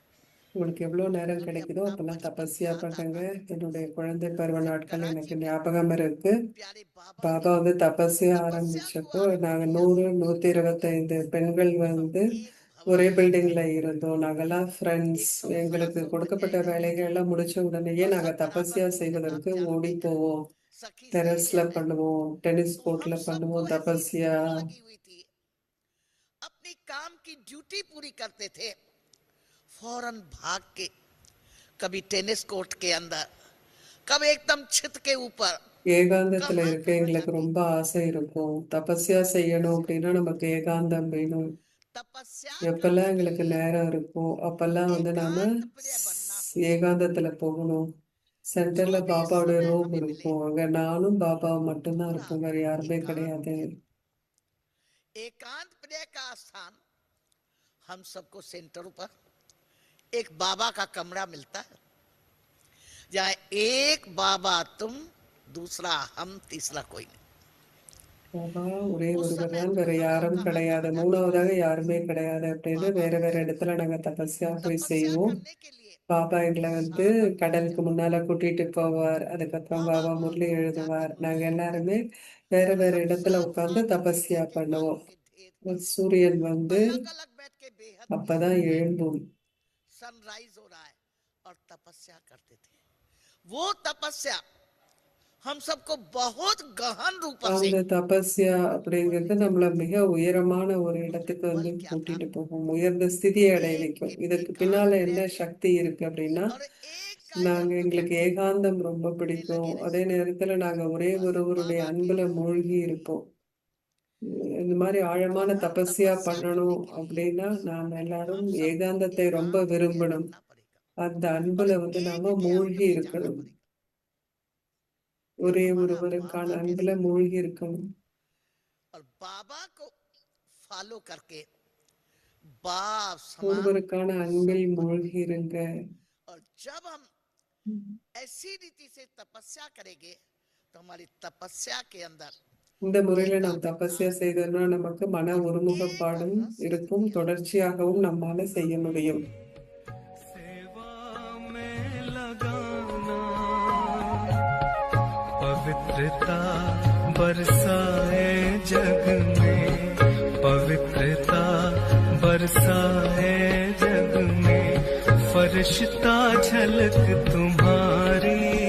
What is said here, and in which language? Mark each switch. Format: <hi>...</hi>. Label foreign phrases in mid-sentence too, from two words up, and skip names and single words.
<ta>உங்களுக்கு எவ்வளவு நேரம் கிடைக்குதோ அப்பெல்லாம் தபஸ்யா பண்ணுங்க. என்னுடைய குழந்தை பருவ நாட்கள் எனக்கு ஞாபகம் இருக்கு.</ta> <hi>प्यारे बाबा</hi> <ta>பாபா வந்து தபஸ்யா ஆரம்பிச்சப்போ நாங்க 100-125 பெண்கள் வந்து ஒரே பில்டிங்ல இருந்தோம். நாங்கெல்லாம் ஃப்ரெண்ட்ஸ். எங்களுக்கு கொடுக்கப்பட்ட வேலைகள் எல்லாம் முடிச்ச உடனேயே நாங்க தபஸ்யா செய்வதற்கு ஓடி போவோம்.</ta> <hi>सखी</hi> <ta>டெரஸ்ல பண்ணுவோம், டென்னிஸ்</ta> <hi>तो हम</hi> <ta>கோர்ட்ல</ta> <hi>सबको</hi> <ta>பண்ணுவோம்</ta> <hi>ऐसी</hi> <ta>தபஸ்யா.</ta> <hi>भूख लगी हुई थी, अपनी काम की ड्यूटी पूरी करते थे, फौरन भाग के कभी टेनिस कोर्ट के अंदर, कभी एकदम छत के ऊपर,</hi> <ta>ஏகாந்தத்துல இருக்க எங்களுக்கு ரொம்ப ஆசை இருக்கும். தபஸ்யா செய்யணும் அப்படின்னா நமக்கு ஏகாந்தம் வேணும்.</ta> <hi>तपस्या</hi> <ta>எப்பெல்லாம்</ta> <hi>करने के</hi> <ta>எங்களுக்கு</ta> <hi>लिए</hi> <ta>நேரம் இருக்கும் அப்பெல்லாம் வந்து நாம</ta> <hi>एकांत प्रिय बनना होगा।</hi> <ta>ஏகாந்தத்துல போகணும். சென்டர்ல</ta> <hi>जो भी</hi> <ta>பாபாவுடைய</ta> <hi>समय</hi> <ta>ரூம்</ta> <hi>हमें मिले</hi> <ta>இருக்கும். அங்க நானும் பாபாவும் மட்டும்தான்</ta> <hi>पूरा</hi> <ta>இருப்போம், வேற யாருமே</ta> <hi>एकांत</hi> <ta>கிடையாது.</ta> <hi>एकांत प्रिय का स्थान हम सबको सेंटरों पर एक बाबा का कमरा मिलता है, जहाँ एक बाबा तुम, दूसरा हम, तीसरा कोई नहीं।</hi> <ta>பாபா ஒரே</ta> <hi>उस</hi> <ta>ஒருவர்</ta> <hi>समय</hi> <ta>தான், வேற</ta> <hi>हम लोग</hi> <ta>யாரும்</ta> <hi>कहाँ</hi> <ta>கிடையாது,</ta> <hi>कहाँ जाते</hi> <ta>மூணாவதாக</ta> <hi>थे?</hi> <ta>யாருமே கிடையாது அப்படின்னு</ta> <hi>बाबा</hi> <ta>வேற</ta> <hi>को</hi> <ta>வேற இடத்துல நாங்க தபஸ்யா போய்</ta> <hi>तपस्या</hi> <ta>செய்வோம்.</ta> <hi>करने के लिए</hi> <ta>பாபா எங்களை வந்து</ta> <hi>साधन मिल</hi> <ta>கடலுக்கு</ta> <hi>जाते।</hi> <ta>முன்னால கூட்டிட்டு போவார். அதுக்கப்புறம்</ta> <hi>बाबा</hi> <ta>பாபா</ta> <hi>वहाँ</hi> <ta>முரளி</ta> <hi>पहुंच</hi> <ta>எழுதுவார்.</ta> <hi>जाते</hi> <ta>நாங்க</ta> <hi>थे</hi> <ta>எல்லாருமே வேற</ta> <hi>और</hi> <ta>வேற</ta> <hi>हम</hi> <ta>இடத்துல</ta> <hi>सब</hi> <ta>உட்கார்ந்து</ta> <hi>आदमी</hi> <ta>தபஸ்யா</ta> <hi>एक एक</hi> <ta>பண்ணுவோம்.</ta> <hi>बालों के ढेर पर</hi> <ta>சூரியன் வந்து</ta> <hi>अलग अलग बैठ के बेहद</hi> <ta>அப்பதான்</ta> <hi>खुशी में</hi> <ta>எழும்பும்.</ta> <hi>सनराइज हो रहा है और तपस्या करते थे। वो तपस्या हम सबको बहुत गहन रूप से,</hi> <ta>அந்த தபஸ்யா அப்படிங்கிறது நம்மள மிக உயரமான ஒரு இடத்துக்கு வந்து</ta> <hi>बल क्या था?</hi> <ta>கூட்டிட்டு போகும், உயர்ந்த ஸ்திதியை அடைய</ta> <hi>एक</hi> <ta>வைக்கும்.</ta> <hi>एक</hi> <ta>இதுக்கு</ta> <hi>एकांत</hi> <ta>பின்னால</ta> <hi>प्रिय</hi> <ta>என்ன</ta> <hi>थे</hi> <ta>சக்தி இருக்கு அப்படின்னா,</ta> <hi>और एक का</hi> <ta>நாங்க</ta> <hi>एक</hi> <ta>எங்களுக்கு ஏகாந்தம் ரொம்ப</ta> <hi>में</hi> <ta>பிடிக்கும்.</ta> <hi>लगे</hi> <ta>அதே</ta> <hi>रहे।</hi> <ta>நேரத்துல நாங்க ஒரே</ta> <hi>बस</hi> <ta>ஒருவருடைய</ta> <hi>बाबा के</hi> <ta>அன்புல மூழ்கி இருப்போம். இந்த மாதிரி ஆழமான</ta> <hi>गहन</hi> <ta>தபஸ்யா</ta> <hi>तपस्या करने</hi> <ta>பண்ணணும்</ta> <hi>के लिए</hi> <ta>அப்படின்னா நாம் எல்லாரும்</ta> <hi>हम सबको</hi> <ta>ஏகாந்தத்தை ரொம்ப</ta> <hi>एकांत प्रिय</hi> <ta>விரும்பணும்.</ta> <hi>बनना पड़ेगा</hi> <ta>அந்த</ta> <hi>और</hi> <ta>அன்புல வந்து</ta> <hi>एक</hi> <ta>நாம</ta> <hi>के अंत</hi> <ta>மூழ்கி</ta> <hi>में जाना</hi> <ta>இருக்கணும்.</ta> <hi>पड़ेगा।</hi> <ta>ஒரே</ta> <hi>हमारा</hi> <ta>ஒருவருக்கான</ta> <hi>बाबा</hi> <ta>அன்புல</ta> <hi>कैसे,</hi> <ta>மூழ்கி இருக்கணும்.</ta> <hi>और बाबा को फॉलो करके बाप समान</hi> <ta>ஒருவருக்கான அன்பில்</ta> <hi>संपन्न।</hi> <ta>மூழ்கி இருங்க.</ta> <hi>और जब हम ऐसी रीति से तपस्या करेंगे तो हमारी तपस्या के अंदर</hi> <ta>இந்த முறையில நாம்</ta> <hi>एकाग्रता,</hi> <ta>தபஸ்யா செய்தோம்னா நமக்கு மன</ta> <hi>और एक</hi> <ta>ஒருமுகப்பாடும்</ta> <hi>रस</hi> <ta>இருக்கும்,</ta> <hi>स्थिति आती है।</hi> <ta>தொடர்ச்சியாகவும் நம்மால செய்ய முடியும்.</ta> <hi>सेवा में लगाना, पवित्रता बरसाए जग में, पवित्रता बरसाए जग में, फरिश्ता झलक तुम्हारी,</hi>